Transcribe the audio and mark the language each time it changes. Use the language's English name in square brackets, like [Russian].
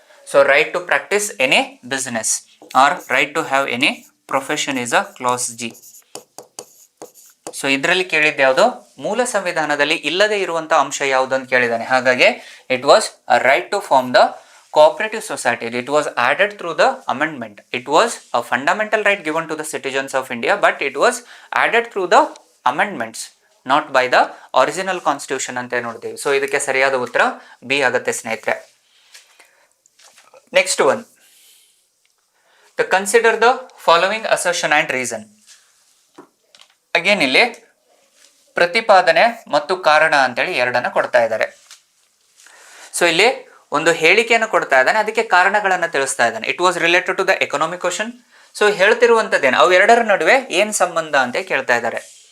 [English] So right to practise any business or right to have any profession is a class G. [Kannada] So ಇದರಲ್ಲಿ ಕೇಳಿದ್ದು ಯಾವುದು, ಮೂಲ ಸಂವಿಧಾನದಲ್ಲಿ ಇಲ್ಲದೆ ಇರುವಂತಹ ಅಂಶ ಯಾವುದು ಅಂತ ಕೇಳಿದ್ದಾನೆ. [English] ಹಾಗಾಗಿ it was a right to form the cooperative society. It was added through the amendment. It was a fundamental right given to the citizens of India, but it was added through the amendments, not by the original constitution [Kannada] ಅಂತ ನೋಡ್ತೀವಿ. So ಇದಕ್ಕೆ ಸರಿಯಾದ ಉತ್ತರ B ಆಗುತ್ತೆ ಸ್ನೇಹಿತರೆ. [English] Next one, to consider the following assertion and reason. [Kannada] Again ಇಲ್ಲಿ ಪ್ರತಿಪಾದನೆ ಮತ್ತು ಕಾರಣ ಅಂತೇಳಿ ಎರಡನ್ನ ಕೊಡ್ತಾ ಇದ್ದಾರೆ. ಸೊ ಇಲ್ಲಿ ಒಂದು ಹೇಳಿಕೆಯನ್ನು ಕೊಡ್ತಾ ಇದ್ದಾನೆ, ಅದಕ್ಕೆ ಕಾರಣಗಳನ್ನು ತಿಳಿಸ್ತಾ ಇದ್ದಾನೆ. [English] It was related to the economic question. [Kannada] So ಹೇಳ್ತಿರುವಂಥದ್ದೇನು, ಅವು ಎರಡರ ನಡುವೆ ಏನು ಸಂಬಂಧ ಅಂತ ಕೇಳ್ತಾ ಇದ್ದಾರೆ.